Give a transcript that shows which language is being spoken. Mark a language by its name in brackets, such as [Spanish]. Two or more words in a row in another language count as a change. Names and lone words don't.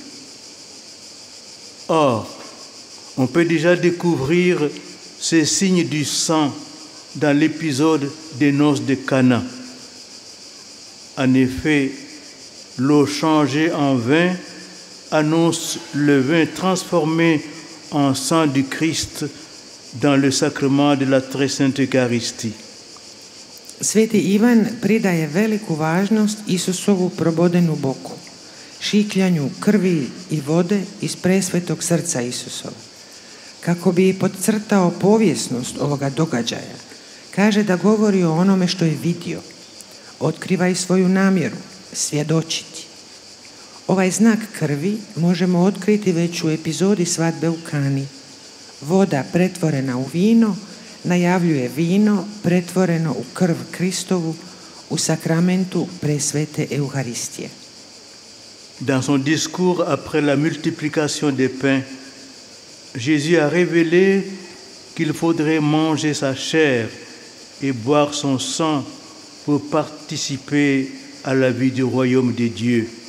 [French] Or, on peut déjà découvrir ces signes du sang dans l'épisode des noces de Cana. En effet, l'eau changée en vin annonce le vin transformé en sang du Christ dans le sacrement de la très sainte Eucharistie. [Croatian] Sveti Ivan pridaje veliku važnost Isusovu probodenu boku, šikljanju krvi i vode iz presvetog srca Isusova. Kako bi podcrtao povijesnost ovoga događaja, kaže da govori o onome što je vidio, otkriva i svoju namjeru, svjedočiti. Ovaj znak krvi možemo otkriti već u epizodi svadbe u Kani. Voda pretvorena u vino najavljuje vino pretvoreno u krv Kristovu u sakramentu presvete Euharistije. [French] Dans son discours après la multiplication des pains, Jésus a révélé qu'il faudrait manger sa chair et boire son sang pour participer à la vie du royaume de Dieu.